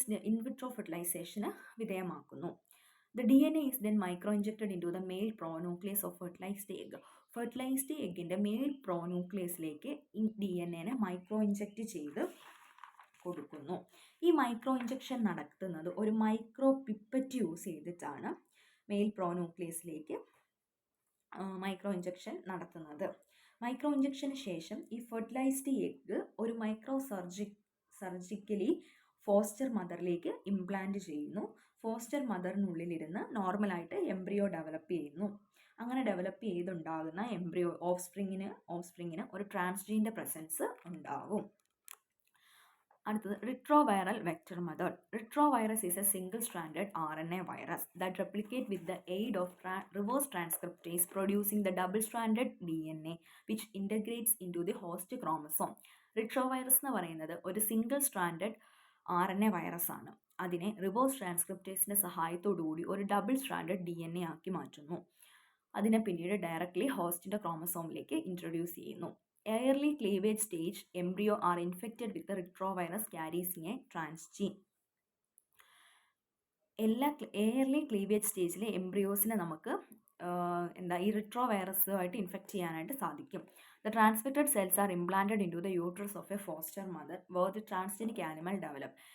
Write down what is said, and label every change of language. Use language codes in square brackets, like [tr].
[ml] In vitro ഫെർട്ടിലൈസേഷന് വിധേയമാക്കുന്നു. [en] The DNA is then micro-injected into the male pronucleus of fertilized egg. [ml] Fertilised എഗ്ഗിൻ്റെ mail പ്രോന്യൂക്ലിയസിലേക്ക് ഈ DNA micro inject ചെയ്ത് കൊടുക്കുന്നു. ഈ micro injection നടത്തുന്നത് ഒരു micro pipette use ചെയ്തിട്ടാണ് mail പ്രോന്യൂക്ലിയസിലേക്ക് micro injection നടത്തുന്നത്. Micro injection ശേഷം ഈ ഫെർട്ടിലൈസ്ഡ് എഗ്ഗ് ഒരു സർജിക്കലി ഫോസ്റ്റർ മദറിലേക്ക് ഇംപ്ലാന്റ് ചെയ്യുന്നു. ഫോസ്റ്റർ മദറിനുള്ളിലിരുന്ന് നോർമലായിട്ട് എംബ്രിയോ ഡെവലപ്പ് ചെയ്യുന്നു. അങ്ങനെ ഡെവലപ്പ് ചെയ്തുണ്ടാകുന്ന എംബ്രിയോ ഓഫ്സ്പ്രിങ്ങിന് ഒരു ട്രാൻസ്ജീൻ്റെ പ്രസൻസ് ഉണ്ടാകും. അടുത്തത് retroviral vector method. [en] Retrovirus is a single stranded RNA virus that replicate with the aid of reverse transcriptase producing the double stranded DNA which integrates into the host chromosome. [ml] റിട്രോവൈറസ് എന്ന് പറയുന്നത് ഒരു single stranded RNA virus ആണ്. അതിനെ reverse ട്രാൻസ്ക്രിപ്റ്റേസിൻ്റെ സഹായത്തോടുകൂടി ഒരു double stranded DNA ആക്കി മാറ്റുന്നു. അതിനെ പിന്നീട് ഡയറക്റ്റ്ലി ഹോസ്റ്റിൻ്റെ ക്രോമസോമിലേക്ക് ഇൻട്രൊഡ്യൂസ് ചെയ്യുന്നു. [en] Early cleavage stage embryo are infected with the retrovirus carrying a transgene. [ml] Early cleavage സ്റ്റേജിലെ എംബ്രിയോസിനെ നമുക്ക് ഈ റിട്രോവൈറസുമായിട്ട് ഇൻഫെക്റ്റ് ചെയ്യാനായിട്ട് സാധിക്കും. [en] The transfected cells are implanted into the uterus of a foster mother where the transgenic animal develop.